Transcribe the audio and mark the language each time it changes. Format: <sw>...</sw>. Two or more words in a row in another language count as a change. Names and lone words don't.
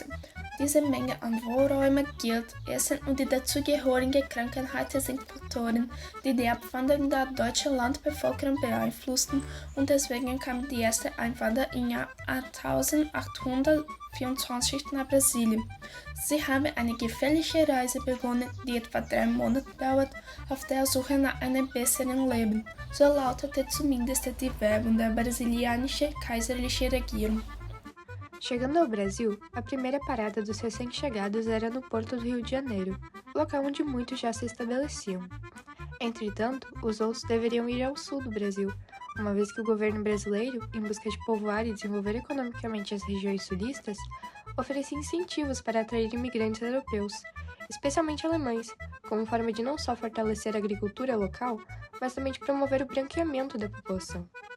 <de>Diese Menge an Wohnräumen, Geld, Essen und die dazugehörige Krankheiten sind Faktoren, die die Abwanderung der deutschen Landbevölkerung beeinflussten, und deswegen kam die erste Einwanderer im Jahr 1824 nach Brasilien. Sie haben eine gefährliche Reise begonnen, die etwa 3 Monate dauert, auf der Suche nach einem besseren Leben. So lautete zumindest die Werbung der brasilianischen kaiserlichen Regierung.</de> <pt>Chegando ao Brasil, a primeira parada dos recém-chegados era no Porto do Rio de Janeiro, local onde muitos já se estabeleciam. Entretanto, os outros deveriam ir ao sul do Brasil, uma vez que o governo brasileiro, em busca de povoar e desenvolver economicamente as regiões sulistas, oferecia incentivos para atrair imigrantes europeus, especialmente alemães, como forma de não só fortalecer a agricultura local, mas também de promover o branqueamento da população.</pt>